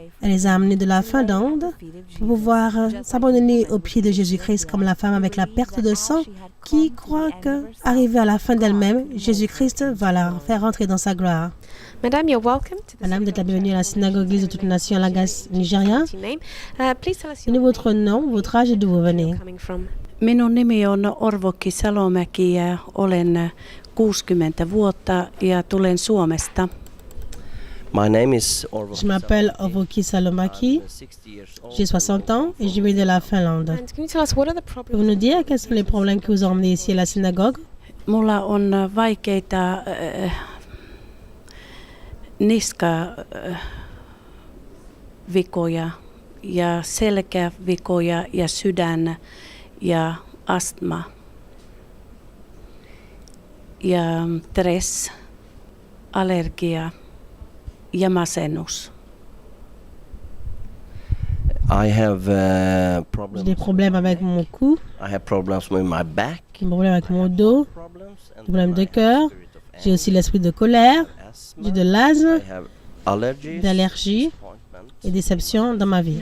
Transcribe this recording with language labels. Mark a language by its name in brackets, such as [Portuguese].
[French] Elle les a amenés de la Finlande pour pouvoir s'abandonner aux pieds de Jésus-Christ comme la femme avec la perte de sang qui croit qu'arrivée à la fin d'elle-même, Jésus-Christ va la faire entrer dans sa gloire. [English] Madame, you're welcome. [French] Madame, vous êtes la bienvenue à la synagogue Église de toutes les nations à Lagos, Nigeria. Donnez votre nom, votre âge et d'où vous venez. [Finnish] Minun nimi on Orvokki Salomäki ja olen 60 vuotta ja tulen Suomesta. [French] Je m'appelle Orvokki Salomäki, j'ai 60 ans et je viens de la Finlande. Pouvez-vous nous dire quels sont les problèmes qui vous ont emmené ici à la synagogue? [Finnish] Mulla on vaikeita niskavikoja ja selkävikoja ja sydän ja astma ja stress, allergia ja masennus. [French] J'ai des problèmes avec mon cou, des problèmes avec mon dos, des problèmes de cœur. J'ai aussi l'esprit de colère, j'ai de l'asthme, d'allergie et déception dans ma vie.